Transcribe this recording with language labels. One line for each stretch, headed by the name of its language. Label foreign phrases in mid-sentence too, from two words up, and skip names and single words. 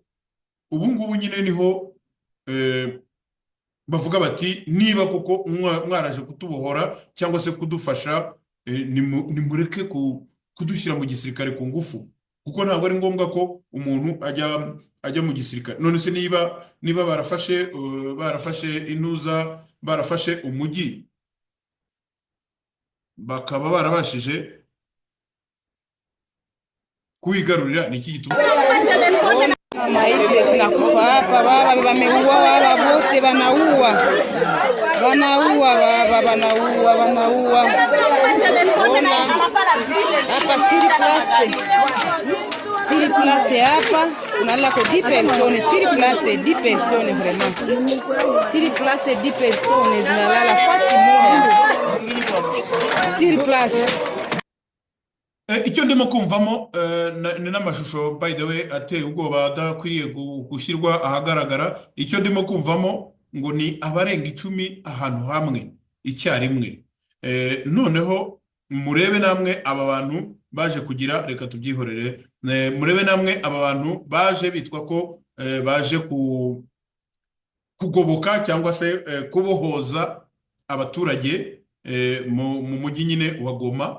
Kinyarwanda: Ubu ngubu nyine niho bavuga bati niba koko mwaraje kutubohora cyangwa se kudufasha, nimureke kudushyira mu gisirikare ku ngufu, kuko ntabwo ari ngombwa ko umuntu ajya mu gisirikare. None se niba barafashe intuza, barafashe umujyi, bakaba barabashije kuigarurira, ni iki gituma
Swahili: maiti zinakufa hapa? Baba wameua, baba wote wanaua baba, ona hapa siri place hapa unalala ko 10 personnes, siri place 10 personnes, vraiment siri place 10 personnes zinalala fasi moja, siri place.
Kinyarwanda: Icyo ndimo kumvamo ni n'amashusho
English: by the way
Kinyarwanda: ateye ubwoba adakwiriye gushyirwa ahagaragara. Icyo ndimo kumvamo ngo ni abarenga 10 ahantu hamwe icyarimwe. Noneho murebe namwe aba bantu baje kugira, reka tubyihorere, murebe namwe aba bantu baje bitwa ko baje kugoboka cyangwa se kubohoza abaturage mu mujyi nyine wa Goma.